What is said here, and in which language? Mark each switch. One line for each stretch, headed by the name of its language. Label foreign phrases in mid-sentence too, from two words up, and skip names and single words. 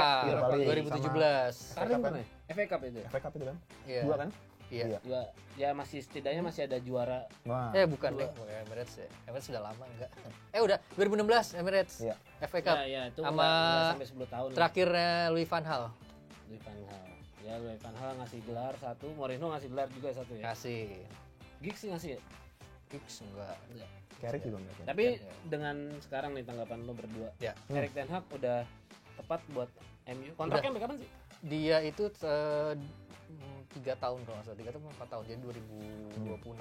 Indonesian: Europa League, 2017. Sekarang pernah ya? FA Cup itu. FA Cup itu kan? Iya. 2 kan? Iya. Dua, ya masih setidaknya masih ada juara. Wah. Bukan deh, bukan Emirates ya. Emirates sudah lama enggak. Udah 2016 Emirates. Iya. FA Cup. Ya itu Sama nggak sampai 10 tahun. Terakhirnya Louis van Gaal Louis van Gaal. Ya Louis van Gaal ngasih gelar 1, Mourinho ngasih gelar juga 1 ya. kasih. Giggs sih ngasih ya. Giggs enggak. Carrick juga enggak. Tapi Ya. dengan sekarang nih tanggapan lo berdua. Ya. Erik ten Hag udah tepat buat MU. Kontraknya sampai kapan sih? Dia itu 3 tahun kalau nggak salah, 3 tahun 4 tahun, jadi 2026.